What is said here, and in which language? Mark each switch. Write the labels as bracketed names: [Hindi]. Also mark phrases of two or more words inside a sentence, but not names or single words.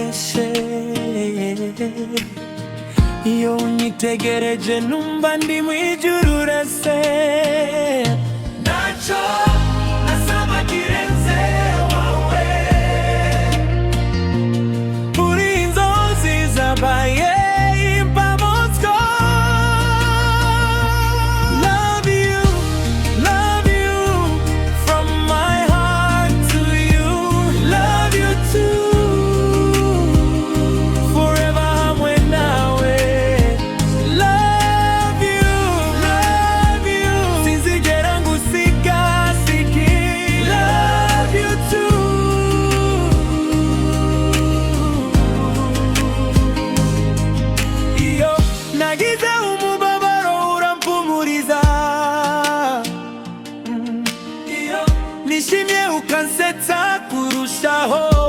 [Rundi] Iyo unyitegereje numva ndi mwijuru rese. Nacho nasaba kirenze wawe. Uri inzozi zabaye impamozwa. [English] Love you from my heart to you. Love you too. Forever [Rundi] hamwe nawe. [English] Love you. [Rundi] Sinzigera ngusika siki. [English] Love you too. [Rundi] Iyo nagize umubabaro urampumuriza. Iyo nishimye ukansetsa kurushaho.